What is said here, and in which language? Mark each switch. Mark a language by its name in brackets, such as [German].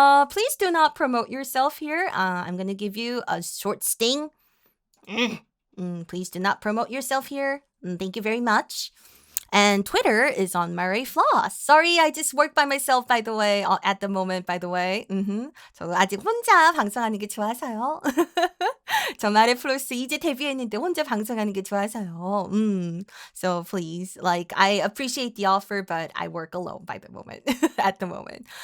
[English] Please do not promote yourself here. I'm gonna give you a short sting. Please do not promote yourself here. Thank you very much. And Twitter is on Mare Flos. Sorry, I just work by myself, by the way, at the moment, by the way. [Korean] 저 아직 혼자 방송하는 게 좋아서요. 저 Mare Flos 이제 데뷔했는데 혼자 방송하는 게 좋아서요. [English] So please, like, I appreciate the offer, but I work alone by the moment, at the moment.